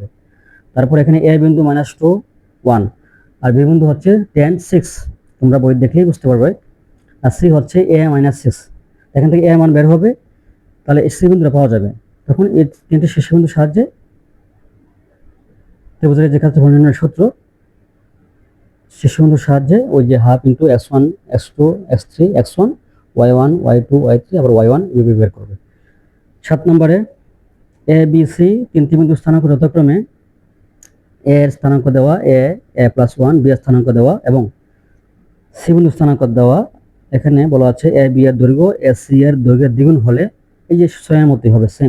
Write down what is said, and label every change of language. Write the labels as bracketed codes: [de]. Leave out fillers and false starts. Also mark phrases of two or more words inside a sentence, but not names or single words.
[bn] তারপর এখানে এ বিন্দু -2 1 আর বি বিন্দু হচ্ছে 10 6, তোমরা বই দেখলেই বুঝতে পারবে। আর সি হচ্ছে এ -6, এখান থেকে এ এর মান বের হবে, তাহলে সি বিন্দুটা পাওয়া যাবে। তখন এই তিনটি শীর্ষবিন্দুর সাহায্যে ত্রিভুজের যে ক্ষেত্রফল নির্ণয়ের সূত্র, শীর্ষবিন্দুর সাহায্যে ওই যে [en] half into [bn] x1 x2 x3 x1 y1 y2 y3 আবার y1 এভাবে বের করবে। 7 নম্বরে এ বি সি তিনটি বিন্দু স্থানাঙ্ক যথাক্রমে এ এর স্থানাঙ্ক দেওয়া [en] a plus [bn] 1, বি এর স্থানাঙ্ক দেওয়া এবং সি বিন্দু স্থানাঙ্ক দেওয়া। এখানে বলা আছে এ বি এর দৈর্ঘ্য এ সি এর দৈর্ঘ্যের দ্বিগুণ হলে এই যে 6 এর মতোই হবে সেম।